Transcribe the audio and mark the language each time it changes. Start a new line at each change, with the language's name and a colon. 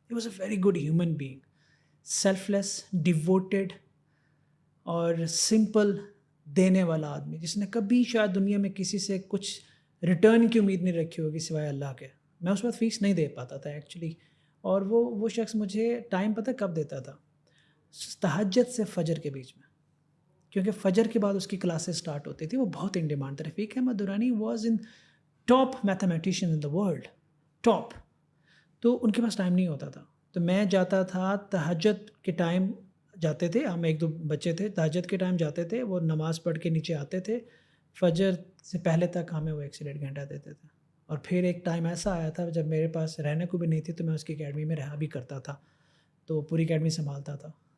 English: he was a very good human being,
Urdu: self less, devoted اور simple, دینے والا آدمی, جس نے کبھی شاید دنیا میں کسی سے کچھ ریٹرن کی امید نہیں رکھی ہوگی سوائے اللہ کے. میں اس وقت فیس نہیں دے پاتا تھا ایکچولی, اور وہ شخص مجھے ٹائم پتہ کب دیتا تھا؟ تہجد سے فجر کے بیچ میں, کیونکہ فجر کے بعد اس کی کلاسز سٹارٹ ہوتی تھی. وہ بہت ان ڈیمانڈ تھا.
English: Rafiq Ahmed Durrani was in top mathematician in the world, top.
Urdu: تو ان کے پاس ٹائم نہیں ہوتا تھا, تو میں جاتا تھا تہجد کے ٹائم. جاتے تھے ہم, 1-2 بچے تھے, تہجد کے ٹائم جاتے تھے, وہ نماز پڑھ کے نیچے آتے تھے, فجر سے پہلے تک ہمیں وہ 1 سے 1.5 گھنٹہ دیتے تھے. اور پھر ایک ٹائم ایسا آیا تھا جب میرے پاس رہنے کو بھی نہیں تھی, تو میں اس کی اکیڈمی میں رہا بھی کرتا تھا, تو پوری اکیڈمی سنبھالتا تھا.